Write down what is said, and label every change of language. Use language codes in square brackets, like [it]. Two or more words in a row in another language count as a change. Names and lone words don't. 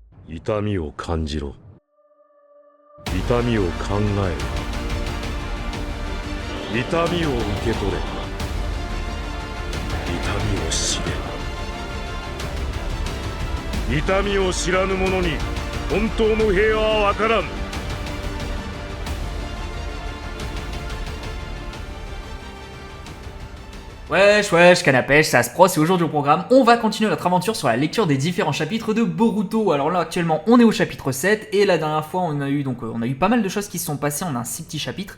[ja] 痛みを感じろ。痛みを考えろ。痛みを受け取れ。痛みを知れ。痛みを知らぬ者に本当の平和は分からん。 [fr] Wesh, wesh, canapèche, ça se pro, c'est aujourd'hui au programme. On va continuer notre aventure sur la lecture des différents chapitres de Boruto. Alors là, actuellement, on est au chapitre 7, et la dernière fois, on a eu pas mal de choses qui se sont passées en un si petit chapitre.